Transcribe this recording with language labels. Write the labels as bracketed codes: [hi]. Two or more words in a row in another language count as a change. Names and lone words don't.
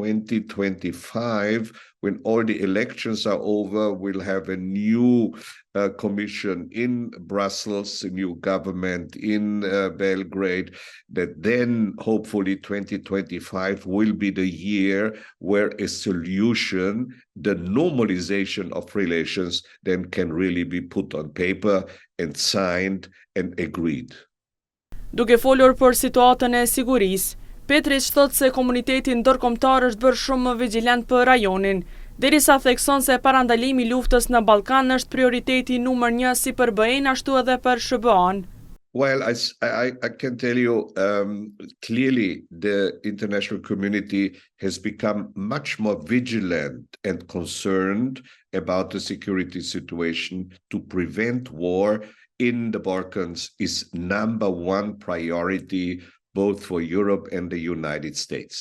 [en] 2025, when all the elections are over, we'll have a new commission in Brussels, a new government in Belgrade, that then hopefully 2025 will be the year where a solution, the normalization of relations, then can really be put on paper and signed and agreed. [sq] Duke folur për situatën e sigurisë, Petritsch thotë se komuniteti ndërkombëtar është bërë shumë më vigjilent për rajonin, derisa thekson se parandalimi i luftës në Ballkan është prioriteti numër 1 si për BE-n ashtu edhe për ShBA-n. [en] Well, I can tell you clearly the international community has become much more vigilant and concerned about the security situation. To prevent war in the Balkans is number one priority, both for Europe and the United States.